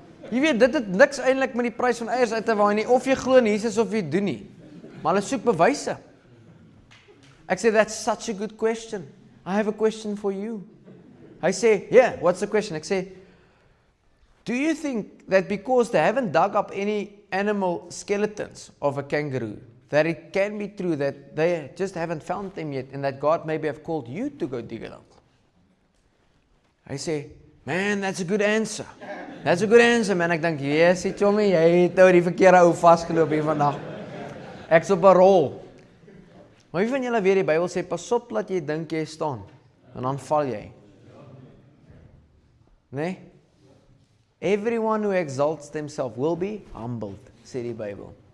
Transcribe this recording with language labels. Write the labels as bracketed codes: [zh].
[af] Jy weet, dit het niks eintlik met die prys van eiers uit te waai nie, of jy glo in Jesus of jy doen nie. Maar hulle soek bewyse. Ek sê, [en] that's such a good question. I have a question for you. [af] Hy sê, [en] yeah, what's the question? [af] Ek sê, [en] do you think that because they haven't dug up any animal skeletons of a kangaroo, that it can be true that they just haven't found them yet and that God maybe have called you to go dig it up? [af] Hy sê, [en] man, that's a good answer. That's a good answer, man. [af] Ek dink, yes, Chommy, jy het nou die verkeerde ou vasgeloop hier vandag. Ek's op 'n rol. Maar wie van julle weet die Bybel sê, pas op dat jy dink jy staan, en dan val jy. Nee? [en] Everyone who exalts themselves will be humbled, [af] sê die Bybel.